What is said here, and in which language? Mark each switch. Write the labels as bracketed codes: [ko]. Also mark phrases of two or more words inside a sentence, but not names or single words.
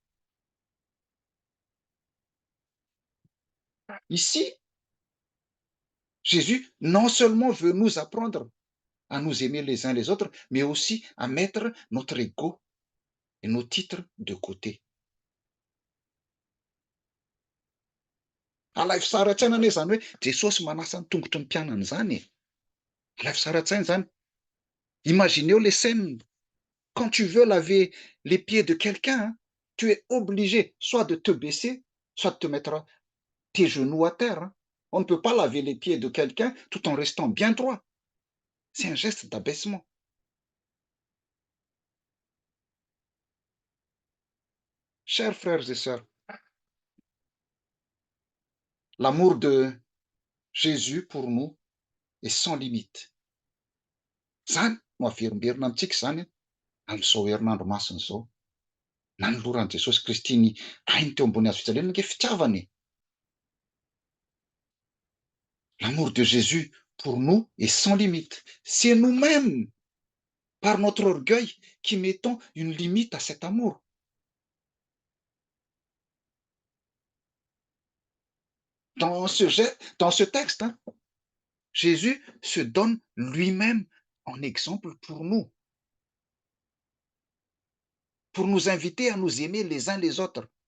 [fr] Ici, Jésus non seulement veut nous apprendre à nous aimer les uns les autres, mais aussi à mettre notre ego et nos titres de côté. [mg] Alay fisaraintsaina anie zany hoe Jesosy manasa ny tongotry ny mpianany zany e. Alay fisaraintsaina zany. [fr] Imaginez les scènes. Quand tu veux laver les pieds de quelqu'un, tu es obligé soit de te baisser, soit de te mettre tes genoux à terre. On ne peut pas laver les pieds de quelqu'un tout en restant bien droit. C'est un geste d'abaissement. Chers frères et sœurs, l'amour de Jésus pour nous est sans limite. [mg] Zany no averimberina amintsika zany amin'izao herinandro masina izao. Nanoloran'i Jesosy Kristy ny ainy teo ambony hazofijaliana ange fitiavany. [fr] L'amour de Jésus pour nous est sans limite. C'est nous-mêmes, par notre orgueil, qui mettons une limite à cet amour. Dans ce texte, Jésus se donne lui-même en exemple pour nous inviter à nous aimer les uns les autres.